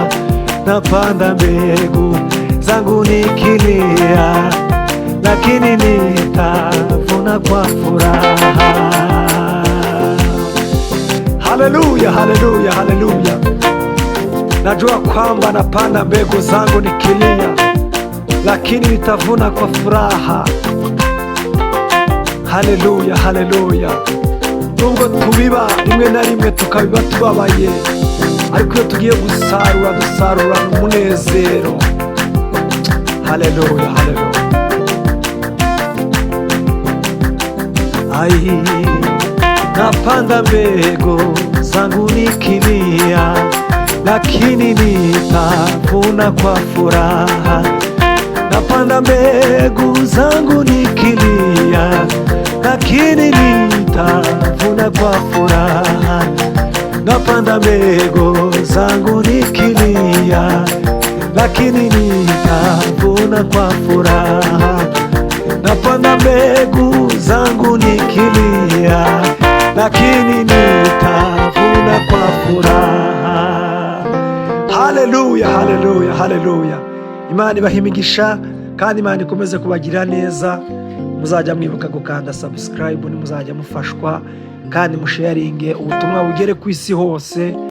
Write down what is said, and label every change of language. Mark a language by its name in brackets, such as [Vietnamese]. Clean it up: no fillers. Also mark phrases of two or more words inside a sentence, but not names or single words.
[Swahili] Napanda mbegu zangu nikilia, lakini nitavuna kwa furaha. Haleluya, haleluya, haleluya. Najua kwamba napanda mbegu zangu nikilia, lakini nitavuna kwa furaha. Haleluya, haleluya. [Kinyarwanda] Nubwo tubiba rimwe na rimwe tukabiba tubabaye, ariko iyo tugiye gusarura dusarurana umunezero. Haleluya, haleluya. [Swahili] Ai, napanda mbegu zangu nikilia, lakini nitavuna kwa furaha. Napanda mbegu zangu nikilia, lakini nitavuna kwa furaha. Napanda mbegu zangu nikilia, lakini nitavuna kwa furaha. Napanda mbegu zangu nikilia, lakini nitavuna kwa furaha. Haleluya, haleluya, haleluya. [Kinyarwanda] Imana ibahimigisha kandi Imana ikomeze kubagira neza. muzajya mwibuka gukanda subscribe, nimuzajya mufashwa kandi musharinge ubutumwa bugere ku isi hose.